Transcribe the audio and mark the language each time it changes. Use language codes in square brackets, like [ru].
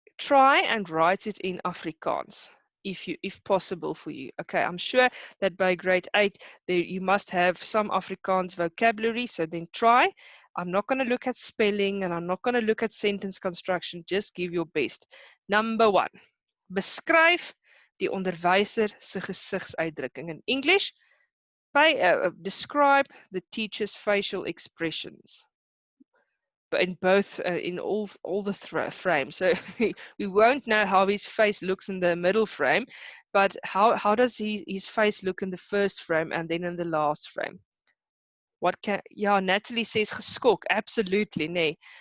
[en] Try and write it in Afrikaans, if possible for you. Okay, I'm sure that by grade 8 you must have some Afrikaans vocabulary, so then try. I'm not going to look at spelling, and I'm not going to look at sentence construction. Just give your best. Number 1. [af] Beskryf die onderwyser se gesigsuitdrukking. [en] In English, describe the teacher's facial expressions. But in both, in all the frames. So we won't know how his face looks in the middle frame, but how does his face look in the first frame and then in the last frame? Yeah, Natalie says geskok. Absolutely, nee.